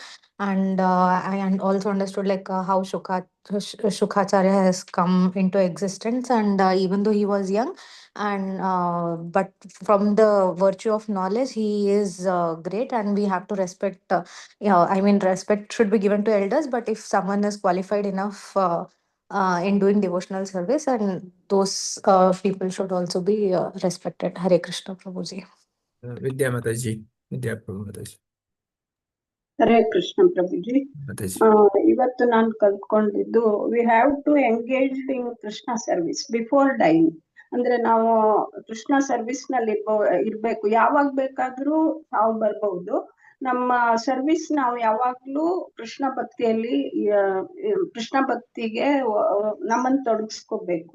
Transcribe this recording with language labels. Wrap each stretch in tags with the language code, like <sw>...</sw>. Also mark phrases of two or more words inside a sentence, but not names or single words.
<en>And I also understood like how Shukacharya has come into existence, and even though he was young, and but from the virtue of knowledge, he is great, and we have to respect. I mean, respect should be given to elders, but if someone is qualified enough. In doing devotional service, and those people should also be respected. Hare Krishna Prabhuji. Vidya Mataji. Vidya Prabhu Mataji.</en> <kn>ಹರೇ ಕೃಷ್ಣ ಪ್ರಭುಜಿ</kn> <en>Mataji.</en> <kn>ಇವತ್ತು ನಾನು ಕಲ್ತ್ಕೊಂಡಿದ್ದು</kn> <en>we have to engage in Krishna service before dying.</en> <kn>ಅಂದ್ರೆ ನಾವು ಕೃಷ್ಣ ಸರ್ವಿಸ್ ನಲ್ಲಿ ಇರ್ಬೇಕು. ಯಾವಾಗ ಬೇಕಾದ್ರೂ ಸಾವು ಬರ್ಬಹುದು. ನಮ್ಮ ಸರ್ವಿಸ್ ನಾವು ಯಾವಾಗ್ಲೂ ಕೃಷ್ಣ ಭಕ್ತಿಯಲ್ಲಿ ಕೃಷ್ಣ ಭಕ್ತಿಗೆ ನಮ್ಮನ್ನು ತೊಡಗಿಸ್ಕೋಬೇಕು.</kn>